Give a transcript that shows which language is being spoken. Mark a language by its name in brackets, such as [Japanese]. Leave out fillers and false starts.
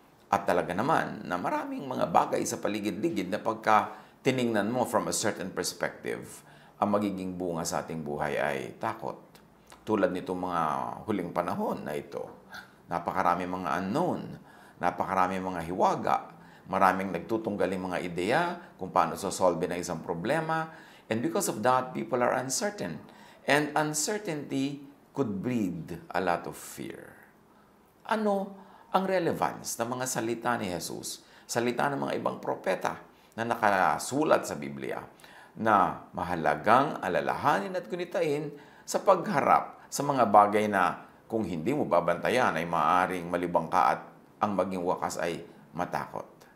[Filipino] At talaga naman na maraming mga bagay sa paligid-ligid na pagka tiningnan mo [English] from a certain perspective, [Filipino] ang magiging bunga sa ating buhay ay takot. Tulad nitong mga huling panahon na ito. Napakarami mga unknown, napakarami mga hiwaga, maraming nagtutunggaling mga ideya kung paano sosolve na isang problema. [English] And because of that, people are uncertain. And uncertainty could breed a lot of fear. [Filipino] Ano ang relevance ng mga salita ni Jesus, salita ng mga ibang propeta na nakasulat sa Biblia, na mahalagang alalahanin at gunitain sa pagharap sa mga bagay na kung hindi mo babantayan ay maaaring malibang ka at ang maging wakas ay matakot.